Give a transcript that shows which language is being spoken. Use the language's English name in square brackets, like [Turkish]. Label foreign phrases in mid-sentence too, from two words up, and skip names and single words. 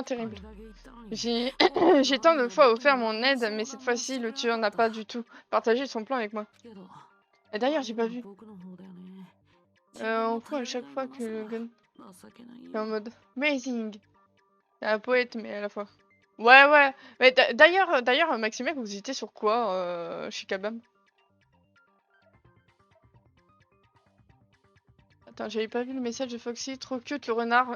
[French] terrible. [Japanese] れだけ言ったのに [French] J'ai j'ai tant de fois offert mon aide, mais cette fois-ci, le tueur n'a pas du tout partagé son plan avec moi. [Japanese] けど [French] Et d'ailleurs, j'ai pas vu. [Japanese] 僕の方だよね [French] On croit à chaque fois que le gun [Japanese] 情けない [French] est en mode amazing. C'est un poète, mais à la fois. Ouais, ouais. Mais d'ailleurs, Maximec, vous étiez sur quoi chez Kabam? Attends, j'avais pas vu le message de Foxy, trop cute le renard.